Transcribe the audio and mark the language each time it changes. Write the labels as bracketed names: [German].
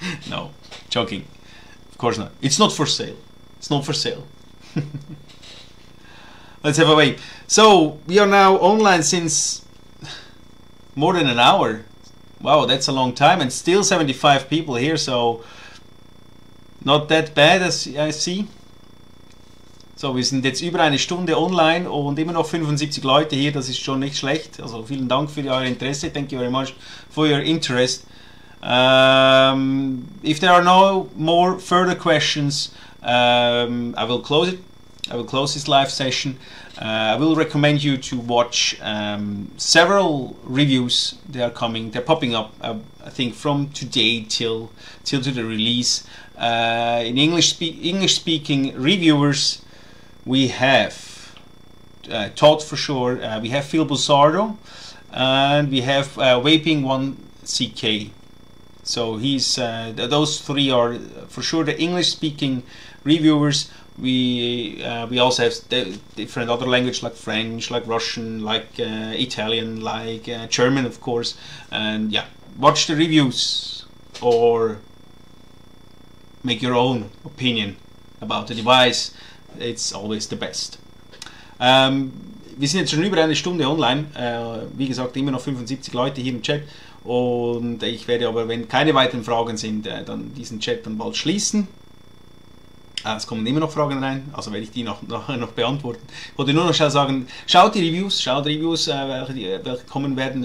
[English] No, joking. Of course not. It's not for sale. It's not for sale. Let's have a wait. So we are now online since more than an hour. Wow, that's a long time, and still 75 people here, so not that bad as I see. [German] So, wir sind jetzt über eine Stunde online und immer noch 75 Leute hier, das ist schon nicht schlecht. Also vielen Dank für euer Interesse. [English] Thank you very much for your interest. If there are no more further questions, I will close it. I will close this live session. I will recommend you to watch several reviews. They are coming. They're popping up. I think from today till to the release. In English-speaking reviewers, we have Todd for sure. We have Phil Bussardo, and we have Vaping1CK. So he's those three are for sure the English-speaking reviewers. We also have different other language like French, like Russian, like Italian, like German, of course. And yeah, watch the reviews or make your own opinion about the device. It's always the best. [German] Wir sind jetzt schon über eine Stunde online. Wie gesagt, immer noch 75 Leute hier im Chat. Und ich werde aber, wenn keine weiteren Fragen sind, dann diesen Chat dann bald schließen. Es kommen immer noch Fragen rein, also werde ich die noch beantworten. Ich wollte nur noch schnell sagen, schaut Reviews, welche kommen werden.